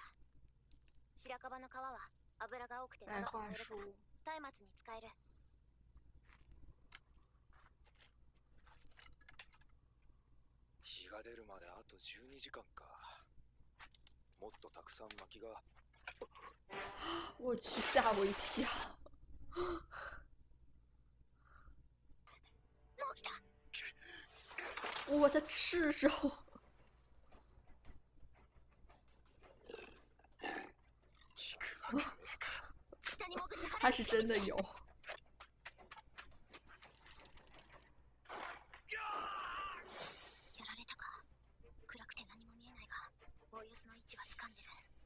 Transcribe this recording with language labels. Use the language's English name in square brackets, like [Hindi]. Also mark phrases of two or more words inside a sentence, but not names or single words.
[Japanese] 白樺の皮は油が多くて長く燃えるから松明に使える。日が出るまであと12時間か。もっとたくさん薪が。 [Chinese] 我去，吓我一跳！ [Japanese] もう来た。 [Chinese] 我的赤手！他是真的有。 [Japanese] やられたか。暗くて何も見えないが、おおよその位置は掴んでる。